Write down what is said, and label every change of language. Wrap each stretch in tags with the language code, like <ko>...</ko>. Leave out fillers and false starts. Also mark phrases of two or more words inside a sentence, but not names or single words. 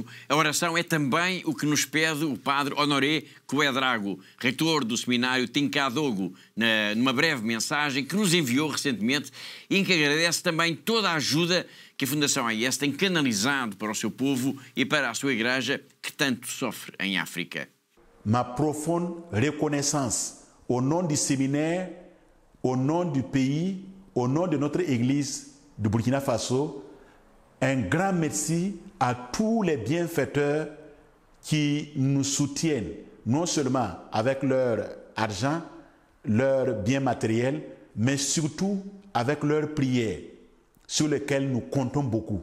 <pt>A oração é também o que nos pede o padre Honoré Coedrago, reitor do seminário Tincadogo, numa breve mensagem que nos enviou recentemente e em que agradece também toda a ajuda que a Fundação AIS tem canalizado para o seu povo e para a sua igreja que tanto sofre em África.</pt> <fr>Ma profonde reconnaissance au nom du séminaire, au nom du pays, au nom de notre Église de Burkina Faso, un grand merci à tous les bienfaiteurs qui nous soutiennent, non seulement avec leur argent, leurs biens matériels, mais surtout avec leurs prières, sur lesquelles nous comptons beaucoup.</fr>